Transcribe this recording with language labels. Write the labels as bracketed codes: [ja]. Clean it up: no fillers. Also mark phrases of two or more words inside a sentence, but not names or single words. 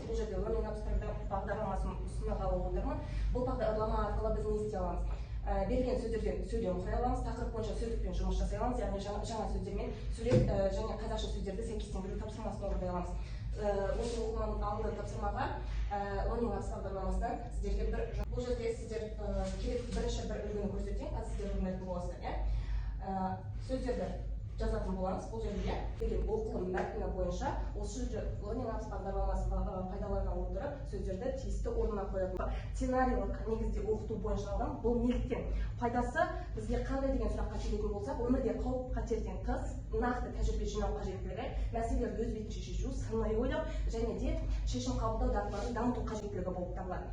[kk] Бұл жерде learning абстракты бағдарламасын ұсынғалы отырмын. Бұл бағдарлама арқылы біз не істей аламыз? Берілген сөздерден сөйлем құрай аламыз, тақырып бойынша сөздікпен жұмыс жасай аламыз, яғни жаңа сөздермен сурет және қазақша сөздерді сәйкестендіру тапсырмасын орындай аламыз. Осы оқылым алды тапсырмаға [en] learning apps [kk] бағдарламасынан сіздерге бұл жерде сіздер керек бірінші бір үлгіні көрсетейін, қазір сіздер білмейтін боласыздар. Сөздерді жазатын боламыз. Бұл жерде берген оқылым мәтіні бойынша осы [en] learning apps [kk] бағдарламасын пайдалана отырып сөздерді тиісті орнына қоятын. Сценарийлік негізде оқыту бойынша алған. Бұл неліктен пайдасы бізге қандай деген сұраққа келетін болсақ, өмірде қауіп қатерден тыс нақты тәжірибе жинау қажеттілігі, мәселелерді өз бетінше шешу, сыни ойлау және де шешім қабылдау дағдыларын дамыту қажеттілігі болып табылады.